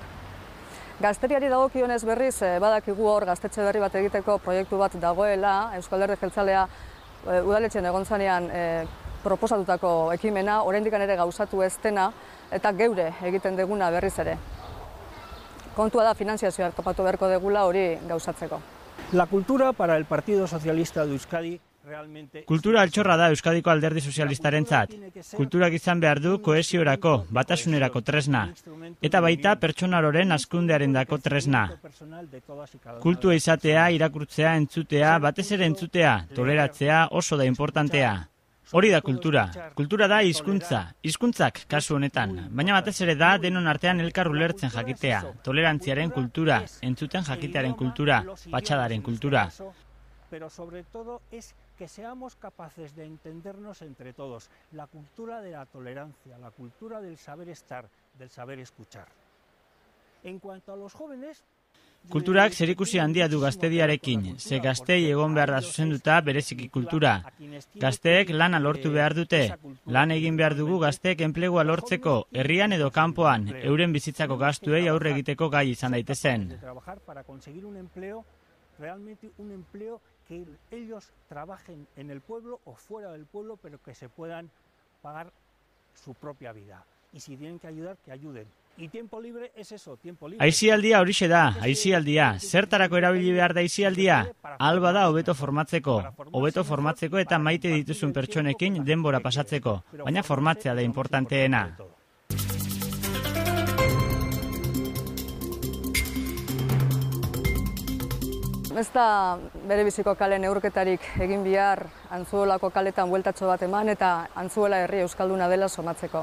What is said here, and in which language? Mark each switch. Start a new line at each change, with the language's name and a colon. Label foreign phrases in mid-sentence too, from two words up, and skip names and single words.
Basque: Gazteriari dagokionez berriz badakigu hor gaztetxe berri bat egiteko proiektu bat dagoela, Euskal Alderdi Jeltzalea udaletxen egon zanean proposatutako ekimena, oraindik ere gauzatu ez dena, eta geure egiten deguna berriz ere. Kontua da finanziazioa topatu beharko degula hori gauzatzeko.
Spanish: La cultura para el Partido Socialista de Euskadi realmente...
Basque: Kultura altxorra da Euskadiko Alderdi Sozialistarentzat. Kulturak izan behar du kohesiorako, batasunerako tresna, eta baita pertsonaroren hazkundearendako tresna. Kultua izatea, irakurtzea, entzutea, batez ere entzutea, toleratzea oso da importantea. Hori da kultura. Kultura da hizkuntza, hizkuntzak kasu honetan, baina batez ere da denon artean elkar ulertzen jakitea, tolerantziaren kultura, entzuten jakitearen kultura, patxadaren kultura.
Spanish: Pero sobre todo es que seamos capaces de entendernos entre todos, la cultura de la tolerancia, la cultura del saber estar, del saber escuchar. En cuanto a los jóvenes,
Basque: kulturak zerikusi handia du gaztediarekin, ze gaztei egon behar da zuzenduta bereziki kultura. Gazteek lana lortu behar dute, lan egin behar dugu gazteek enplegua lortzeko, herrian edo kanpoan, euren bizitzako gastuei aurre egiteko gai izan daitezen.
Spanish: Realmente un empleo que ellos trabajen en el pueblo o fuera del pueblo, pero que se puedan pagar su propia vida. Y si tienen que ayudar, que ayuden. Y tiempo libre es eso, tiempo libre.
Basque: Aisialdia horixe da, aisialdia. Zertarako erabili behar da aisialdia? Alba da hobeto formatzeko eta maite dituzun pertsonekin denbora pasatzeko, baina formatzea da importanteena. Ez da bere biziko kale neurketarik egin behar Antzuolako kaletan bueltatxo bat eman eta Antzuola herri euskalduna dela somatzeko.